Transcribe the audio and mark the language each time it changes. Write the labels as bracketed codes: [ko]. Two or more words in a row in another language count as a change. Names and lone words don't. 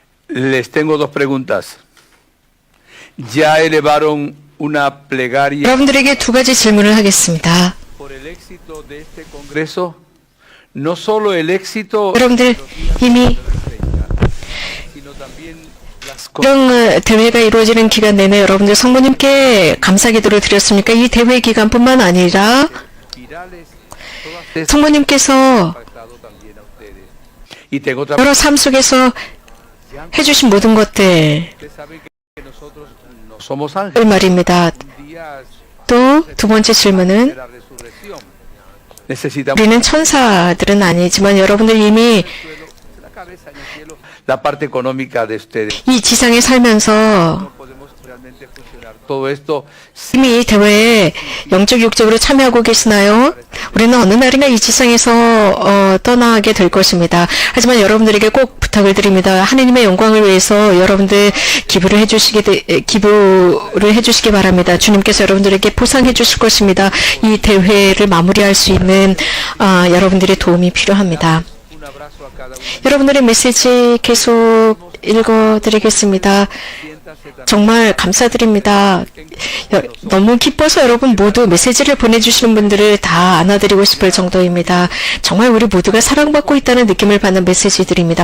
[es] Les tengo dos preguntas. Ya elevaron una plegaria [ko] 여러분들에게 두 가지 질문을 하겠습니다. [es] por el éxito de este congreso. No solo el éxito, [ko] 여러분들 이미 [es] sino también las [ko] 이런 대회가 이루어지는 기간 내내 여러분들 성모님께 감사 기도를 드렸습니까? 이 대회 기간뿐만 아니라 [es] virales, todas estas [ko] 성모님께서 [es] impactado también a ustedes. Y tengo otra [ko] 여러 삶 속에서 해주신 모든 것들 [es] Ustedes saben que nosotros no somos ángeles. [ko] 말입니다. [es] Un día [ko] 또 두 번째 [es] de [ko] 질문은 [es] la resurrección. Necesitamos [ko] 우리는 천사들은 아니지만 여러분들 이미 [es] la cabeza en el cielo, la parte económica de ustedes. [ko] 이 지상에 살면서 [es] No podemos realmente funcionar. Todo esto [ko] 이미 이 대회에 영적 육적으로 참여하고 계시나요? 우리는 어느 날이나 이 지상에서 떠나게 될 것입니다. 하지만 여러분들에게 꼭 부탁을 드립니다. 하느님의 영광을 위해서 여러분들 기부를 해주시기 바랍니다. 주님께서 여러분들에게 보상해 주실 것입니다. 이 대회를 마무리할 수 있는 여러분들의 도움이 필요합니다. [es] un abrazo a cada uno. [ko] 여러분들의 메시지 계속 읽어드리겠습니다. 정말 감사드립니다. 너무 기뻐서 여러분 모두 메시지를 보내주시는 분들을 다 안아드리고 싶을 정도입니다. 정말 우리 모두가 사랑받고 있다는 느낌을 받는 메시지들입니다.